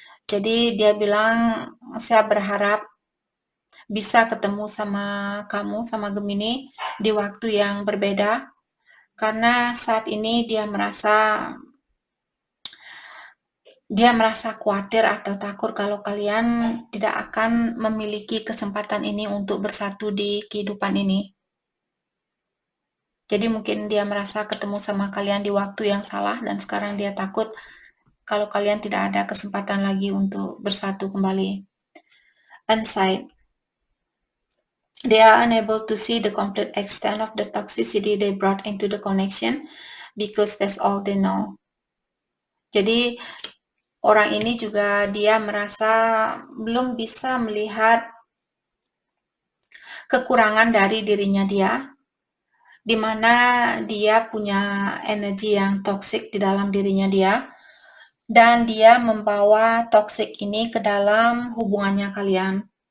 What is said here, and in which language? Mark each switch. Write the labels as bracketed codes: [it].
[id] Jadi dia bilang, saya berharap bisa ketemu sama kamu, sama Gemini, di waktu yang berbeda, karena saat ini dia merasa khawatir atau takut kalau kalian tidak akan memiliki kesempatan ini untuk bersatu di kehidupan ini. Jadi mungkin dia merasa ketemu sama kalian di waktu yang salah, dan sekarang dia takut kalau kalian tidak ada kesempatan lagi untuk bersatu kembali. [en] Insight. They are unable to see the complete extent of the toxicity they brought into the connection because that's all they know. [id] Jadi orang ini juga dia merasa belum bisa melihat kekurangan dari dirinya dia, di mana dia punya energi yang toksik di dalam dirinya dia, dan dia membawa toksik ini ke dalam hubungannya kalian.